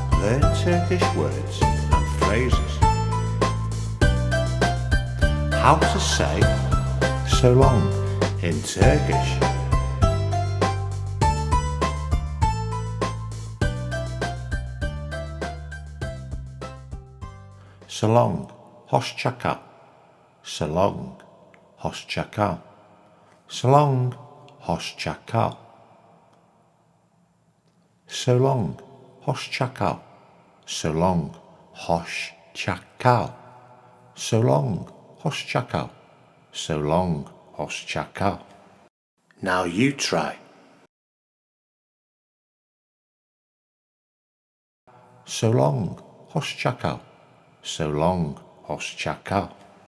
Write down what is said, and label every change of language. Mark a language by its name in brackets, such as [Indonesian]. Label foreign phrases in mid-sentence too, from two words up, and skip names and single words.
[English] learn Turkish words and phrases. How to say so long in Turkish. So long, [Turkish] hoşça kal. [English] So long, [Turkish] hoşça kal. [English] So long, [Turkish] hoşça kal. [English] So long, [Turkish] hoşça kal. [English] So long, [Turkish] hoşça kal. [English] So long, [Turkish] hoşça kal. [English] So long, [Turkish] hoşça kal. [English] Now you try. So long, [Turkish] hoşça kal. [English] So long, [Turkish] hoşça kal.